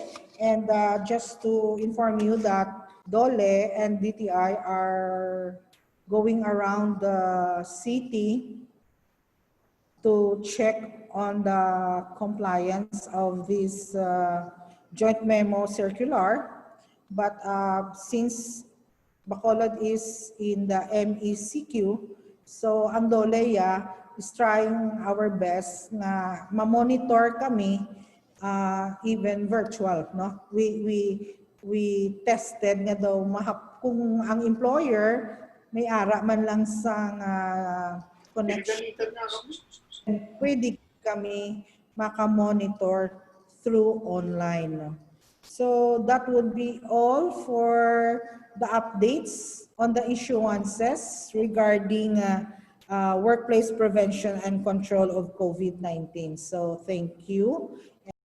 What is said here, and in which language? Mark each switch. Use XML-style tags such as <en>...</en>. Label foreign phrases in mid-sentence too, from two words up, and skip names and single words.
<en>And just to inform you that DOLE and DTI are going around the city to check on the compliance of this joint memo circular. But since Bacolod is in the MECQ, so ang DOLE is trying our best</en> <hil>na ma-monitor kami</hil> <en>even virtual, no? We tested</en> <hil>nga daw kung ang employer may ara man lang sang connection, pwede kami maka-monitor through online.</hil> <en>So that would be all for the updates on the issuances regarding workplace prevention and control of COVID-19. So thank you.</en>